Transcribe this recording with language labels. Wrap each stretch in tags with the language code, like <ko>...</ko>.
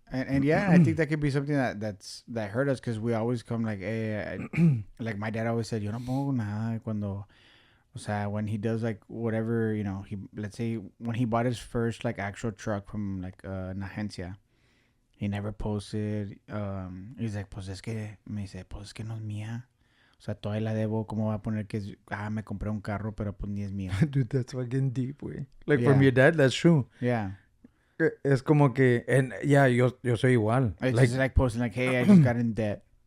<en>And yeah, I think that could be something that hurt us, because we always come like, hey, like my dad always said, yo no pongo nada cuando, o sea, when he does like whatever, you know, let's say when he bought his first like actual truck from like an agencia, he never posted.</en> <es>He's like, pues es que, me dice, pues es que no es mía. O sea, todavía la debo. ¿Cómo va a poner que me compré un carro, pero pues ni es mío?</es> <en>Dude, that's fucking deep, güey. Like, from your dad, that's true. Yeah.</en> <es>Es como que, and yeah, yo soy igual.</es> <en>It's like, just like posting like, hey, I just got in debt.</en>